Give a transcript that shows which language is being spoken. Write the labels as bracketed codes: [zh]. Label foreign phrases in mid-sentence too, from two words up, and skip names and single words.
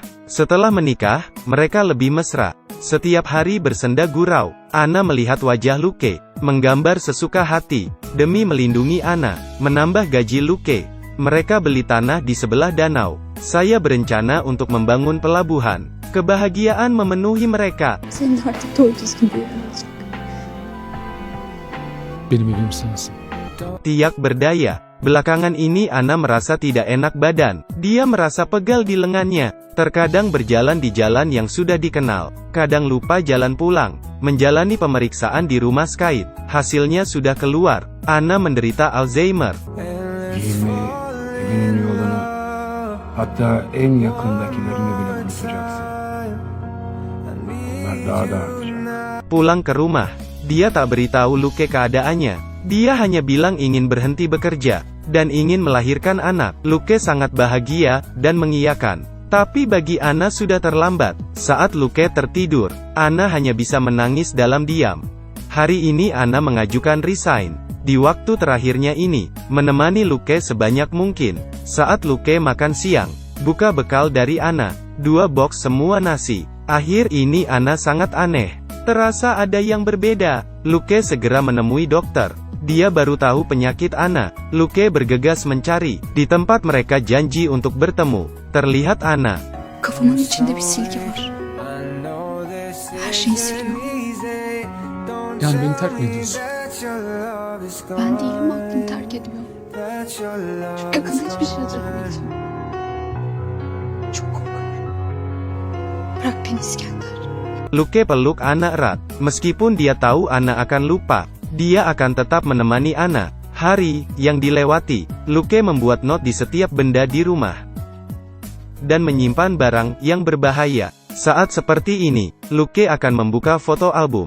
[id] Setelah menikah, mereka lebih mesra. Setiap hari bersenda gurau. Anna melihat wajah Luke, menggambar sesuka hati. Demi melindungi Anna, menambah gaji Luke, mereka beli tanah di sebelah danau. Saya berencana untuk membangun pelabuhan. Kebahagiaan memenuhi mereka. [tr] Senin artık doğru düzgün bir evin olacak. Benim evim sensin. [id] Tiak berdaya. Belakangan ini Anna merasa tidak enak badan. Dia merasa pegal di lengannya. Terkadang berjalan di jalan yang sudah dikenal, kadang lupa jalan pulang. Menjalani pemeriksaan di rumah Skype, hasilnya sudah keluar. Anna menderita Alzheimer. [tr] Evinin yolunu, hatta en yakındakilerine bile unutacaksın. Bunlar daha da artacak. [id] Pulang ke rumah, dia tak beritahu Luke keadaannya. Dia hanya bilang ingin berhenti bekerja, dan ingin melahirkan anak. Luke sangat bahagia, dan mengiyakan. Tapi bagi Anna sudah terlambat. Saat Luke tertidur, Anna hanya bisa menangis dalam diam. Hari ini Anna mengajukan resign. Di waktu terakhirnya ini, menemani Luke sebanyak mungkin. Saat Luke makan siang, buka bekal dari Anna, 2 box semua nasi. Akhir ini Anna sangat aneh. Terasa ada yang berbeda. Luke segera menemui dokter. Dia baru tahu penyakit Anna. Luke bergegas mencari. Di tempat mereka janji untuk bertemu. Terlihat Anna. [tr] Kafamın içinde bir silgi var. Her şeyi siliyor. Yani beni terk mi ediyorsun? Ben değilim, aklım terk ediyor. Çok yakında hiçbir şey hatırlamayacağım. Çok korkuyorum. Bırak beni İskender. [id] Luke peluk Anna erat. Meskipun dia tahu Anna akan lupa, dia akan tetap menemani Anna. Hari yang dilewati, Luke membuat not di setiap benda di rumah. Dan menyimpan barang yang berbahaya. Saat seperti ini, Luke akan membuka foto album.